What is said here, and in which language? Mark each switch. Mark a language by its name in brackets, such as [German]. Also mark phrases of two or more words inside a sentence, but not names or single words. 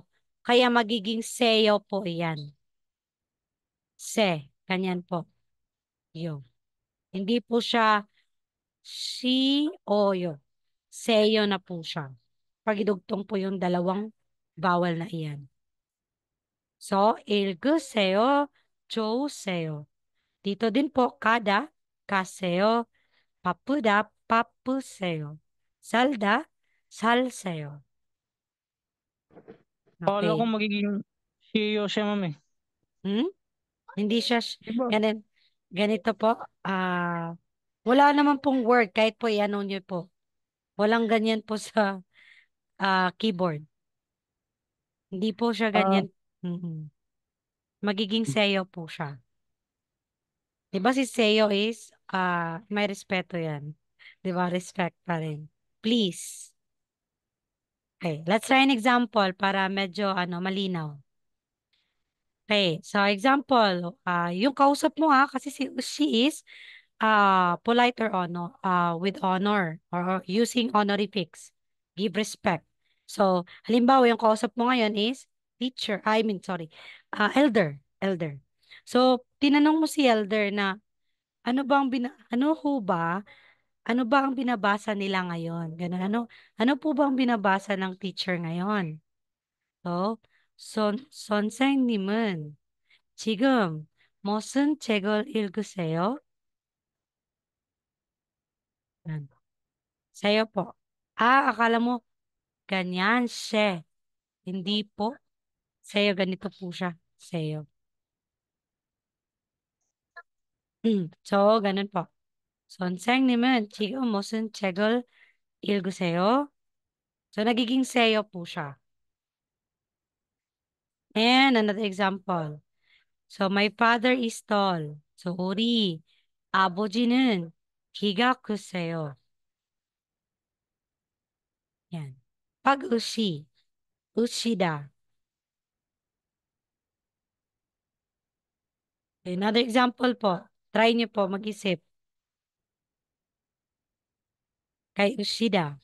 [Filipino] Kaya magiging seyo po yan. Se. Ganyan po. Yo. Hindi po siya si oyo. Seyo na po siya. Pag idugtong po yung dalawang vowel na iyan. So, [Korean] 읽으세요, 좋으세요. [Filipino] Dito din po, kada, [Korean] 가세요, 바쁘다, 바쁘세요. 살다, 살세요. [Filipino] Akala ko Okay. magiging CEO siya, ma'am eh. Hmm? Hindi siya, Diba? ganito po. Wala naman pong word, kahit po i-ano nyo po. Walang ganyan po sa keyboard. Hindi po siya Ah, ganyan. Mm-mm. Magiging seyo po siya. Diba si Seo is, may respeto yan. Diba? Respect pa rin. [English] Please. Okay, let's try an example [Filipino] para medyo malinaw. [English] Okay, so example, [Filipino] yung kausap mo kasi [English] she is polite or with honor or using honorifics. Give respect. So, [Filipino] halimbawa, yung kausap mo ngayon [English] is teacher, sorry, elder. [Filipino] So, tinanong mo si elder na, ano ba ang binabasa nila ngayon? Ganun, ano po ba ang binabasa ng teacher ngayon? So, [Korean] 선생님은 지금 무슨 책을 읽으세요? [Filipino] Yan. Sa'yo po. Akala mo, ganyan, siya. Hindi po. Sa'yo, ganito po siya. Sa'yo. So, ganun po. [Korean] 선생님은 지금 무슨 책을 읽으세요? [Filipino] So, nagiging sa'yo po siya. [English] And another example. So, my father is tall. So, [Korean] 우리 아버지는 키가 크세요. [Filipino] Yan. Pag-ushi. Ushida. [English] Another example [Filipino] po. Try niyo po mag-isip. Kay Ushida.